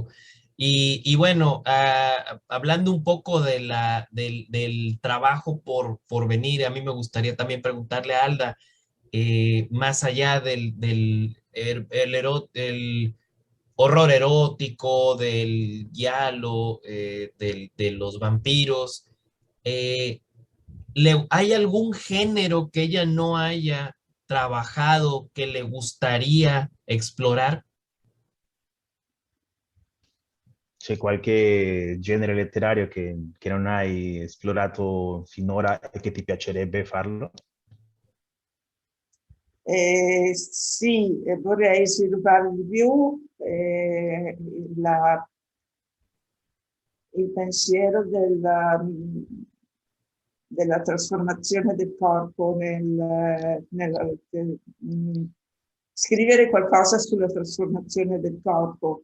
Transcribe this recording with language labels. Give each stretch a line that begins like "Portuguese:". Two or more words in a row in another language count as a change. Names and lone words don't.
Spanish: Y bueno, hablando un poco de del trabajo por venir, a mí me gustaría también preguntarle a Alda, más allá el horror erótico, del giallo, de los vampiros, eh, ¿hay algún género que ella no haya trabajado que le gustaría explorar?
Italian: C'è qualche genere letterario che non hai esplorato finora e che ti piacerebbe farlo? Sì, vorrei sviluppare di più il pensiero della trasformazione del corpo scrivere qualcosa sulla trasformazione del corpo.